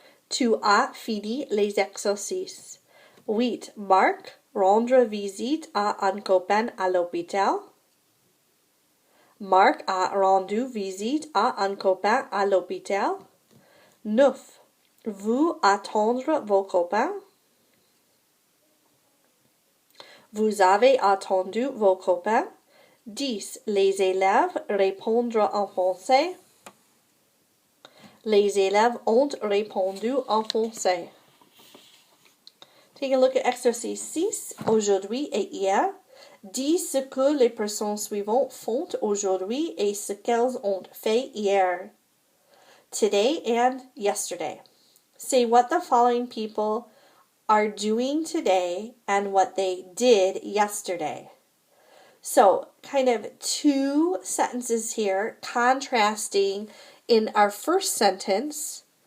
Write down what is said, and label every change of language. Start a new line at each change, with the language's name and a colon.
French: Tu as fini les exercices. 8, Marc, rendre visite à un copain à l'hôpital. Marc a rendu visite à un copain à l'hôpital. 9, vous attendre vos copains. Vous avez attendu vos copains. 10, les élèves répondre en français. Les élèves ont répondu en français.
English: Take a look at exercice 6,
French: aujourd'hui et hier. Dis ce que les personnes suivantes font aujourd'hui et ce qu'elles ont fait hier.
English: Today and yesterday. Say what the following people are doing today and what they did yesterday. So, kind of two sentences here contrasting in our first sentence.